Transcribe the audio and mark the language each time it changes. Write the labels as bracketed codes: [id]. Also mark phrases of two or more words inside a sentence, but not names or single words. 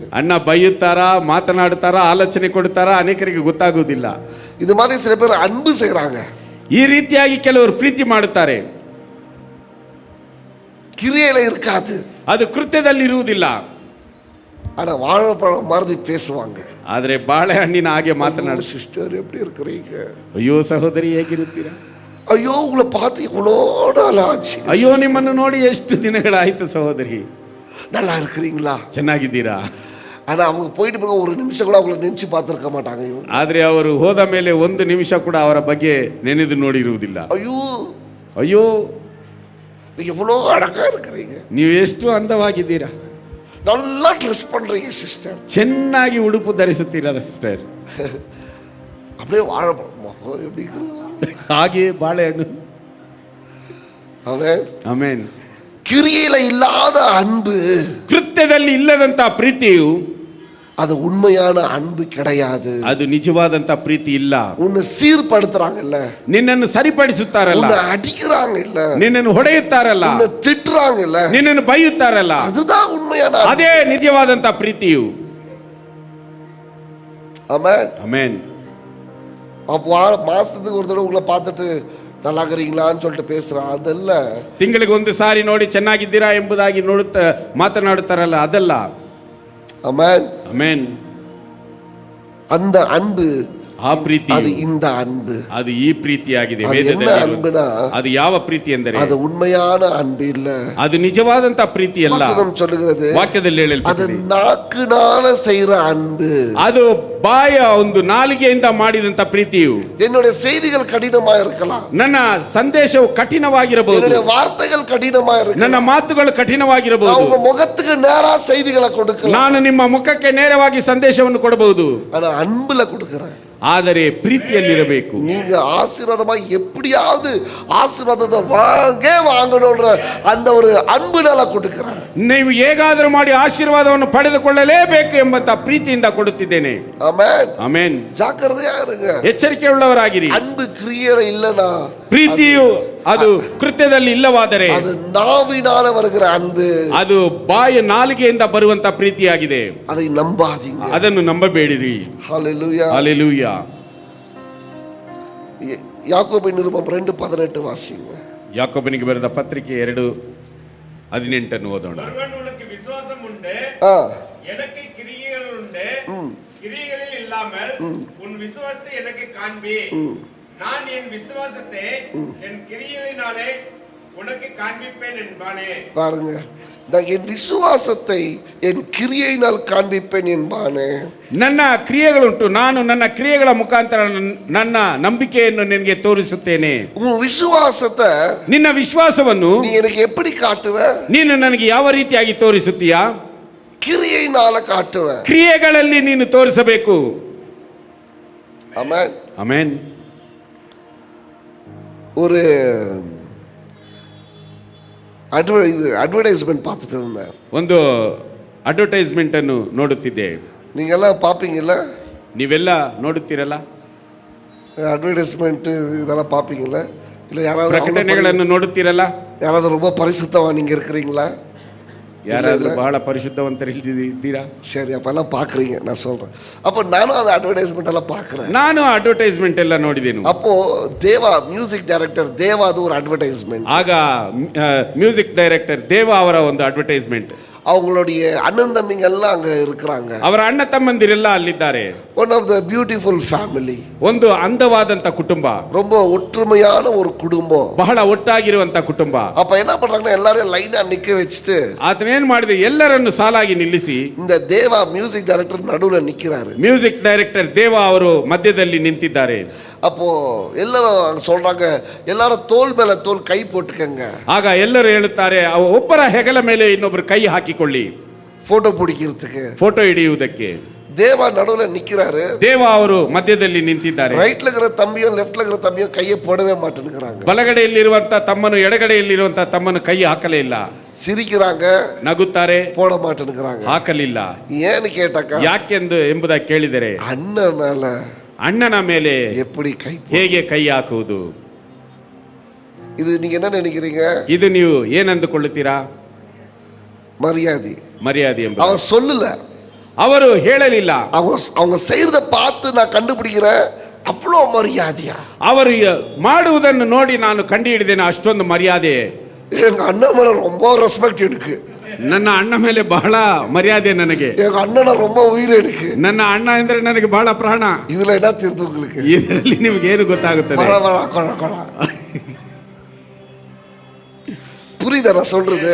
[kn] ಅಣ್ಣ ಬೈಯುತ್ತಾರಾ, ಮಾತನಾಡುತ್ತಾರಾ, ಆಲೋಚನೆ ಕೊಡುತ್ತಾರಾ, ಅನೇಕರಿಗೆ ಗೊತ್ತಾಗುವುದಿಲ್ಲ. [ta] இது மாதிரி சில பேர் அன்பு செய்றாங்க. [kn] ಈ ರೀತಿಯಾಗಿ ಕೆಲವರು ಪ್ರೀತಿ ಮಾಡುತ್ತಾರೆ, [ta] கிரியையில இருக்காது, [kn] ಅದು ಕೃತ್ಯದಲ್ಲಿ ಇರುವುದಿಲ್ಲ. [ta] ஆனா வாழைப்பழம் மாதிரி பேசுவாங்க. [kn] ಆದರೆ ಬಾಳೆಹಣ್ಣಿನ ಹಾಗೆ ಮಾತನಾಡು. [ta] சிஸ்டர் எப்படி இருக்கிறீங்க? [kn] ಅಯ್ಯೋ ಸಹೋದರಿ ಹೇಗಿರುತ್ತೀರಾ? [ta] ஐயோ உங்களை பார்த்து இவ்வளோ நாள் ஆச்சு. [kn] ಅಯ್ಯೋ ನಿಮ್ಮನ್ನು ನೋಡಿ ಎಷ್ಟು ದಿನಗಳಾಯ್ತು ಸಹೋದರಿ. [ta] நல்லா இருக்கிறீங்களா? [kn] ಚೆನ್ನಾಗಿದ್ದೀರಾ? [ta] ஆனா அவங்க போயிட்டு போக ஒரு நிமிஷம் கூட அவங்களை நினைச்சு பார்த்திருக்க மாட்டாங்க. [kn] ಆದ್ರೆ ಅವರು ಹೋದ ಮೇಲೆ ಒಂದು ನಿಮಿಷ ಕೂಡ ಅವರ ಬಗ್ಗೆ ನೆನೆದು ನೋಡಿರುವುದಿಲ್ಲ. [ta] ஐயோ [kn] ಅಯ್ಯೋ [ta] நீங்க எவ்வளோ அழகா இருக்கிறீங்க, [kn] ನೀವು ಎಷ್ಟು ಅಂದವಾಗಿದ್ದೀರಾ, [ta] நல்லா ட்ரெஸ் பண்றீங்க சிஸ்டர், [kn] ಚೆನ್ನಾಗಿ ಉಡುಪು ಧರಿಸುತ್ತೀರಾ ಸಿಸ್ಟರ್, [ta] அப்படியே வாழைப்பழம் எப்படி இருக்குது? [kn] ಹಾಗೆ ಬಾಳೆಹಣ್ಣು. [ta] ஆமென். [kn] ಆಮೆನ್. [ta] கிரியையில இல்லாத அன்பு, [kn] ಕೃತ್ಯದಲ್ಲಿ ಇಲ್ಲದಂತ ಪ್ರೀತಿಯು [ta] அது உண்மையான அன்பு கிடையாது. [kn] ಅದು ನಿಜವಾದಂತ ಪ್ರೀತಿ ಇಲ್ಲ. [ta] உன்னை சீர்படுத்துறாங்கல்ல, [kn] ನಿನ್ನನ್ನು ಸರಿಪಡಿಸುತ್ತಾರಲ್ಲ, [ta] உன்னை அடிக்கிறாங்க இல்ல, [kn] ನಿನ್ನನ್ನು ಹೊಡೆಯುತ್ತಾರಲ್ಲ, [ta] உன்னை திட்டுறாங்கல்ல, [kn] ನಿನ್ನನ್ನು ಬೈಯುತ್ತಾರಲ್ಲ, [ta] அதுதான் உண்மையான அன்பு. [kn] ಅದೇ ನಿಜವಾದಂತ ಪ್ರೀತಿಯು. [ta] ஆமென். [kn] ಆಮೆನ್. [ta] அப்போ மாசத்துக்கு ஒரு தடவை உங்களை பார்த்துட்டு நல்லா இருக்கிறீங்களான்னு சொல்லிட்டு பேசுறான், அதல்ல. [kn] ತಿಂಗಳಿಗೆ ಒಂದು ಸಾರಿ ನೋಡಿ ಚೆನ್ನಾಗಿದ್ದೀರಾ ಎಂಬುದಾಗಿ ಮಾತನಾಡುತ್ತಾರಲ್ಲ, ಅದಲ್ಲ. [ta] ஆமென். [kn] ಆಮೆನ್. [ta] அந்த அன்பு, [kn] ಆ ಪ್ರೀತಿ [ta] அது இந்த ಅன்பು, [kn] ಅದು ಈ ಪ್ರೀತಿಯಾಗಿದೆ. [ta] அது என்ன அன்புனா, [kn] ಅದು ಯಾವ ಪ್ರೀತಿ ಎಂದರೆ [ta] அது ಉண்மையான ಅன்பು இல்ல, [kn] ಅದು ನಿಜವಾದಂತ ಪ್ರೀತಿ ಅಲ್ಲ. [ta] ವಚனம் சொல்லுகிறது, [kn] ವಾಕ್ಯದಲ್ಲಿ [ta] அது [kn] ಹೇಳಲ್ಪಟ್ಟಿದೆ, [ta] நாக்குனால செய்யற அன்பு, [kn] ಅದು ಬಾಯ ಒಂದು ನಾಲಿಗೆಯಿಂದ ಮಾಡಿದಂತ ಪ್ರೀತಿಯು. [ta] என்னுடைய செய்திகள் கடினமா இருக்கலாம், [kn] ನನ್ನ ಸಂದೇಶವು ಕಠಿಣವಾಗಿರಬಹುದು, [ta] என்னுடைய வார்த்தைகள் கடினமா இருக்கலாம், [kn] ನನ್ನ ಮಾತುಗಳು ಕಠಿಣವಾಗಿರಬಹುದು, [ta] உங்க முகத்துக்கு நேரா செய்திகளை கொடுக்கலாம், [kn] ನಾನು ನಿಮ್ಮ ಮುಖಕ್ಕೆ ನೇರವಾಗಿ ಸಂದೇಶವನ್ನು ಕೊಡಬಹುದು, [ta] ஆனா அன்புல கொடுக்கிறேன். [kn] ಆದರೆ ಪ್ರೀತಿಯಲ್ಲಿರಬೇಕು. [ta] நீங்க ஆசீர்வாதமா எப்படியாவது ஆசீர்வாதத்தை வாங்கணும்ன்ற அந்த ஒரு அன்புனால கொடுக்கிறேன். [kn] ನೀವು ಹೇಗಾದರೂ ಮಾಡಿ ಆಶೀರ್ವಾದವನ್ನು ಪಡೆದುಕೊಳ್ಳಲೇಬೇಕು ಎಂಬಂತ ಪ್ರೀತಿಯಿಂದ ಕೊಡುತ್ತಿದ್ದೇನೆ. [ta] ஆமென். [kn] ಆಮೆನ್. [ta] ஜாக்கிரதையா இருங்க, [kn] ಎಚ್ಚರಿಕೆ ಉಳ್ಳವರಾಗಿರಿ. [ta] அன்பு கிரியையில இல்லனா, [kn] ಪ್ರೀತಿಯು ಅದು ಕೃತ್ಯದಲ್ಲಿ ಇಲ್ಲವಾದರೆ [ta] அது நாவினால வருகிற அன்பு, [kn] ಅದು ಬಾಯ ನಾಲಿಗೆಯಿಂದ ಬರುವಂತ ಪ್ರೀತಿಯಾಗಿದೆ. [ta] அதை நம்பாதீங்க. [kn] ಅದನ್ನು ನಂಬಬೇಡಿರಿ. [ta] ஹalleluya. [kn] ಹಲ್ಲೆಲೂಯಾ. [ta] யாக்கோபின் நிருபம் 2:18 வாசிங்க. [kn] ಯಾಕೋಬನಿಗೆ ಬರೆದ ಪತ್ರಿಕೆ 2:18 ಓದೋಣ. [ta] ஒருவன் உனக்கு விசுவாசம் உண்டு, எனக்கு கிரியைகள் உண்டு, கிரியைகளில் இல்லாமல் உன் விசுவாசத்தை எனக்கு காண்பி, நான் என் விசுவாசத்தை என் கிரியைகளினாலே உனக்கு காண்பிப்பேன் என்பானே. பாருங்க, நான் என் விசுவாசத்தை என் கிரியையினால் காண்பிப்பேன் என்பானே. [kn] ನನ್ನ ಕ್ರಿಯೆಗಳುಂಟು, ನಾನು ನನ್ನ ಕ್ರಿಯೆಗಳ ಮುಖಾಂತರ ನನ್ನ ನಂಬಿಕೆಯನ್ನು ನಿನಗೆ ತೋರಿಸುತ್ತೇನೆ. [ta] உன் விசுவாசத்தை [kn] ನಿನ್ನ ವಿಶ್ವಾಸವನ್ನು [ta] நீ எனக்கு எப்படி காட்டுவ? [kn] ನೀನು ನನಗೆ ಯಾವ ರೀತಿಯಾಗಿ ತೋರಿಸುತ್ತೀಯಾ? [ta] கிரியையினால காட்டுவ. [kn] ಕ್ರಿಯೆಗಳಲ್ಲಿ ನೀನು ತೋರಿಸಬೇಕು. [ta] ஆமென். [kn] ಆಮೆನ್. [ta] ஒரு அட்வர்டைஸ்மெண்ட் பார்த்துட்டு இருந்தேன். [kn] ಒಂದು ಅಡ್ವರ್ಟೈಸ್ಮೆಂಟ್ ಅನ್ನು ನೋಡುತ್ತಿದ್ದೆ. [ta] நீங்க எல்லாம் பார்ப்பீங்கல்ல, [kn] ನೀವೆಲ್ಲ ನೋಡುತ್ತೀರಲ್ಲ, [ta] அட்வர்டைஸ்மெண்ட் இதெல்லாம் பார்ப்பீங்கல்ல, இல்லை யாராவது [kn] ಪ್ರಕಟಣೆಗಳನ್ನು ನೋಡುತ್ತೀರಲ್ಲ? [ta] யாராவது ரொம்ப பரிசுத்தவா நீங்க இருக்கிறீங்களா? [kn] ಯಾರಾದ್ರೂ ಬಹಳ ಪರಿಶುದ್ಧವಂತರಿದ್ದೀರಾ? [ta] சரி, அப்ப எல்லாம் பாக்குறீங்க, நான் சொல்றேன். அப்போ நானும் அந்த அட்வர்டைஸ்மெண்ட் எல்லாம் பார்க்கிறேன். [kn] ನಾನು ಅಡ್ವರ್ಟೈಸ್ಮೆಂಟ್ ಎಲ್ಲ ನೋಡಿದೆನು. [ta] அப்போ தேவா [en] music director [ta] தேவா அது ஒரு அட்வர்டைஸ்மெண்ட். [kn] ಆಗ [en] music director [kn] ದೇವ ಅವರ ಒಂದು ಅಡ್ವರ್ಟೈಸ್ಮೆಂಟ್. [ta] அவங்களுடைய அண்ணன் தம்பிங்க எல்லாம் அங்க இருக்கிறாங்க. [kn] ಅವರ ಅಣ್ಣ ತಮ್ಮಂದಿರೆಲ್ಲ ಅಲ್ಲಿದ್ದಾರೆ. [en] one of the beautiful family, [kn] ಒಂದು ಅಂದವಾದಂತ ಕುಟುಂಬ, [ta] ரொம்ப ஒற்றுமையான ஒரு குடும்பம், [kn] ಬಹಳ ಒಟ್ಟಾಗಿರುವಂತ ಕುಟುಂಬ. [ta] அப்ப என்ன பண்றாங்கன்னா எல்லாரும் லைனா நிக்க வச்சுட்டு [kn] ಆತನೇನ್ ಮಾಡಿದ್ರೆ ಎಲ್ಲರನ್ನು ಸಾಲಾಗಿ ನಿಲ್ಲಿಸಿ [ta] இந்த தேவா [en] music director [ta] நடுவுல நிக்கிறாரு. [en] music director [kn] ದೇವ ಅವರು ಮಧ್ಯದಲ್ಲಿ ನಿಂತಿದ್ದಾರೆ. [ta] அப்போ எல்லாரும் சொல்றாங்க, எல்லாரும் தோள் மேல தோள் கை போட்டுக்கங்க. [kn] ಆಗ ಎಲ್ಲರೂ ಹೇಳುತ್ತಾರೆ, ಒಬ್ಬರ ಹೆಗಲ ಮೇಲೆ ಇನ್ನೊಬ್ಬರು ಕೈ ಹಾಕಿಕೊಳ್ಳಿ, [ta] போட்டோ பிடிக்கிறதுக்கு. [kn] ಫೋಟೋ ಹಿಡಿಯುವುದಕ್ಕೆ. [ta] தேவா நடுவுல நிக்கிறாரு, [kn] ದೇವ ಅವರು ಮಧ್ಯದಲ್ಲಿ ನಿಂತಿದ್ದಾರೆ. [ta] ரைட்ல இருக்கிற தம்பியும் லெஃப்ட்ல இருக்கிற தம்பியும் கையை போடவே மாட்டேங்கிறாங்க. [kn] ಬಲಗಡೆಯಲ್ಲಿರುವಂತ ತಮ್ಮನು ಎಡಗಡೆಯಲ್ಲಿರುವಂತ ತಮ್ಮನು ಕೈ ಹಾಕಲೇ ಇಲ್ಲ. [ta] சிரிக்கிறாங்க, [kn] ನಗುತ್ತಾರೆ, [ta] போட மாட்டேங்கிறாங்க. [kn] ಹಾಕಲಿಲ್ಲ. [ta] ஏன்னு கேட்டாக்கா, [kn] ಯಾಕೆಂದು ಎಂಬುದಾಗಿ ಕೇಳಿದರೆ, [ta] அண்ணன் மேல [kn] ಅಣ್ಣನ ಮೇಲೆ [ta] எப்படி கை [kn] ಹೇಗೆ ಕೈ ಹಾಕುವುದು? [ta] இது நீங்க என்ன நினைக்கிறீங்க? [kn] ಇದು ನೀವು ಏನಂದುಕೊಳ್ಳುತ್ತೀರಾ? [ta] மரியாதை. [kn] ಮರ್ಯಾದೆ ಎಂಬ [ta] அவன் சொல்லல, [kn] ಅವರು ಹೇಳಲಿಲ್ಲ. [ta] அவங்க செய்யறத பார்த்து நான் கண்டுபிடிக்கிறேன், அவ்வளோ மரியாதையா. [kn] ಅವರು ಮಾಡುವುದನ್ನು ನೋಡಿ ನಾನು ಕಂಡು ಹಿಡಿದೇನೆ, ಅಷ್ಟೊಂದು ಮರ್ಯಾದೆ. [ta] எங்க அண்ணன் மேல ரொம்ப ரெஸ்பெக்ட் எனக்கு. [kn] ನನ್ನ ಅಣ್ಣ ಮೇಲೆ ಬಹಳ ಮರ್ಯಾದೆ ನನಗೆ. [ta] எங்க அண்ணனை ரொம்ப உயிர் எனக்கு. [kn] ನನ್ನ ಅಣ್ಣ ಅಂದ್ರೆ ನನಗೆ ಬಹಳ ಪ್ರಾಣ. [ta] இதுல என்ன தெரியுது உங்களுக்கு? [kn] ಇದರಲ್ಲಿ ನಿಮ್ಗೆ ಏನು ಗೊತ್ತಾಗುತ್ತದೆ? [ta] புரியுதா நான் சொல்றது?